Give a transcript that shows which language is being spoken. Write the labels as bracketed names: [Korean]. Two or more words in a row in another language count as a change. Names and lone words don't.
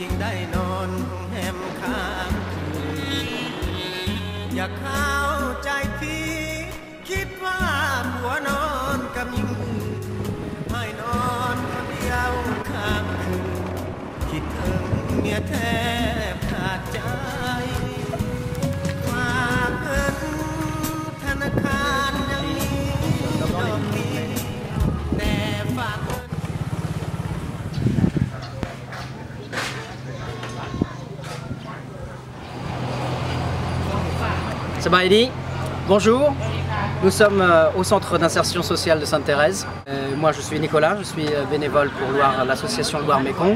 [Thai] งได้นอนโรงแรมค้างคืนอย่าเข้าใจผิดคิดว่าผัวนอนกับหญิงอื่นให้นอนคนเดียวข้ามคืนคิดถึงเมียแทบขาดใจฝากเงินธนาคารยังมีดอกนี้แต่ฝากเงิน [French] Sabaidi, bonjour. Nous sommes au centre d'insertion sociale de Sainte-Thérèse. Moi je suis Nicolas, je suis bénévole pour l'association Loire-Mékong.